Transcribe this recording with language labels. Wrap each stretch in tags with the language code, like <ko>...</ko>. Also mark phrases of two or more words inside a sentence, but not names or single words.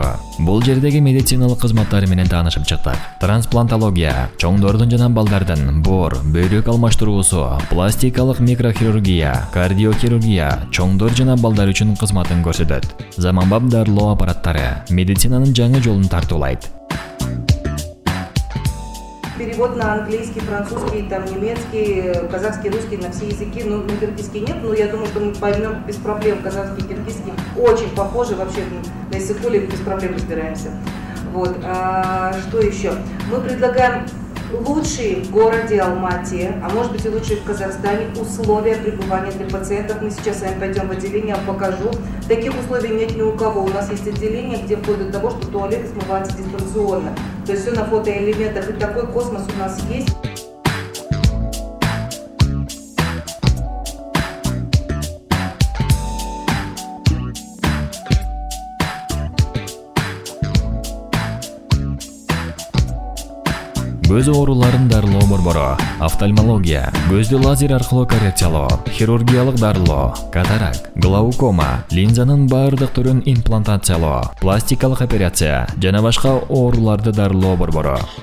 <ky>Бул жердеги медициналык кызматтары менен таанышып чыктык. Трансплантология, чоңдордун жана балдардын боор, бөйрөк алмаштыруусу, пластикалык микрохирургия, кардиохирургия, чоңдор жана балдар үчүн кызматын көрсөтөт. Заманбап дарылоо аппараттары медицинанын жаңы жолун тартуулайт.</ky> <ru>Перевод на английский, французский, там, немецкий, казахский, русский, на все языки, но на киргизский нет, но я думаю, что мы поймем без проблем. Казахский и киргизский очень похожи, вообще на языке без проблем разбираемся. Вот. Что еще? Мы предлагаем лучшие в городе Алмате, а может быть и лучшие в Казахстане, условия пребывания для пациентов. Мы сейчас с вами пойдем в отделение, я вам покажу. Таких условий нет ни у кого. У нас есть отделение, где вплоть до того, что туалеты смываются дистанционно. То есть все на фотоэлементах. И такой космос у нас есть.</ru> <ky>Көз ооруларын дарылоо борбору, офтальмология, көздү лазер аркылуу коррекциялоо, хирургиялык дарылоо, катаракт, глаукома, линзанын баардык түрүн имплантациялоо, пластикалык операция жана башка ооруларды дарылоо борбору.</ky>